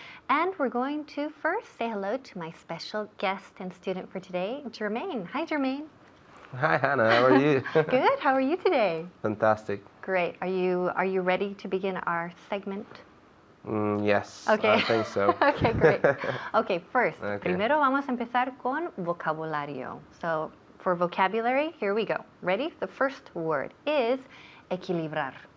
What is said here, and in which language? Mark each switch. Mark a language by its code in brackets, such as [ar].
[en] And we're going to first say hello to my special guest and student for today, Jermaine. Hi, Jermaine. Hi, Hannah. How are you? Good. How are you today? Fantastic. Great. Are you ready to begin our segment? Yes, Okay. I think so. Okay, great. Okay, first, Okay. [es] primero vamos a empezar con vocabulario. [en] So, for vocabulary, here we go. Ready? The first word is equilibrar.